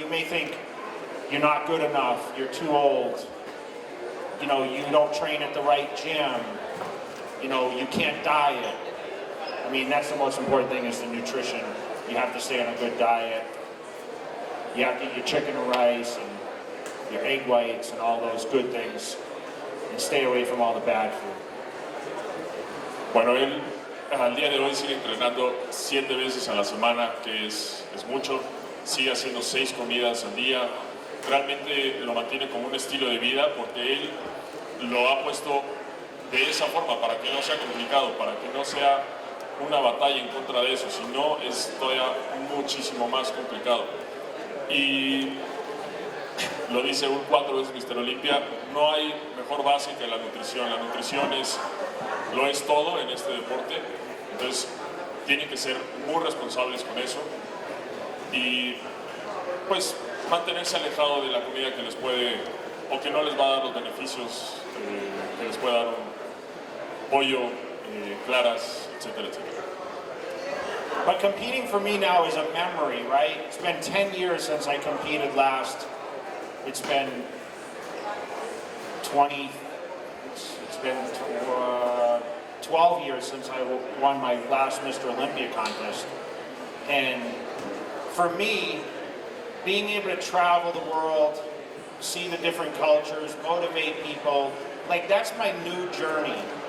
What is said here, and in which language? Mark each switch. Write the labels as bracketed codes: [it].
[en] You may think you're not good enough, you're too old, you know, you don't train at the right gym, you know, you can't diet. I mean, that's the most important thing is the nutrition. You have to stay on a good diet. You have to eat your chicken and rice and your egg whites and all those good things and stay away from all the bad food. [es] Bueno, él al día de hoy sigue entrenando 7 veces a la semana, que es mucho. Sigue haciendo 6 comidas al día. Realmente lo mantiene como un estilo de vida porque él lo ha puesto de esa forma para que no sea complicado, para que no sea una batalla en contra de eso, sino es todavía muchísimo más complicado. Y lo dice un 4 veces Mr. Olympia, no hay mejor base que la nutrición. La nutrición lo es todo en este deporte, entonces tienen que ser muy responsables con eso y pues mantenerse alejado de la comida que les puede o que no les va a dar los beneficios que les puede dar un pollo, claras, etcétera, etcétera. [en] But competing for me now is a memory, right? It's been 10 years since I competed last. It's been 12 years since I won my last Mr. Olympia contest. And for me, being able to travel the world, see the different cultures, motivate people, like that's my new journey.